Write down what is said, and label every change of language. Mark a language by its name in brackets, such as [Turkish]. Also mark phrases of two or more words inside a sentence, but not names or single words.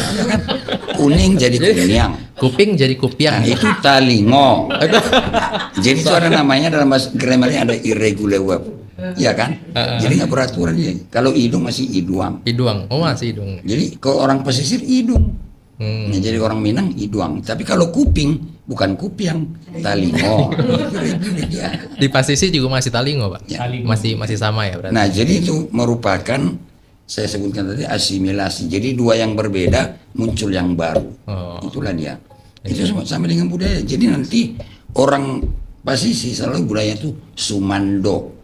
[Indonesian] Ya kan? Kuning jadi kuniang. Kuping jadi kupiang. Nah, itu talingo. Jadi itu ada namanya dalam bahasa grammarnya ada [English] irregular verb. [Indonesian] Ya kan? Jadi nggak beraturan dia. Kalau hidung masih iduang. Iduang. Oh, masih hidung. Jadi kalau orang pesisir hidung. Nah, jadi orang Minang iduang. Tapi kalau kuping bukan kupiang, talingo. Di pasisi juga masih talingo, Pak. Ya. Masih sama ya berarti. Nah, jadi itu merupakan saya sebutkan tadi asimilasi. Jadi dua yang berbeda muncul yang baru. Itulah dia. Itu sama dengan budaya. Jadi nanti orang pasisi selalu budaya itu Sumando.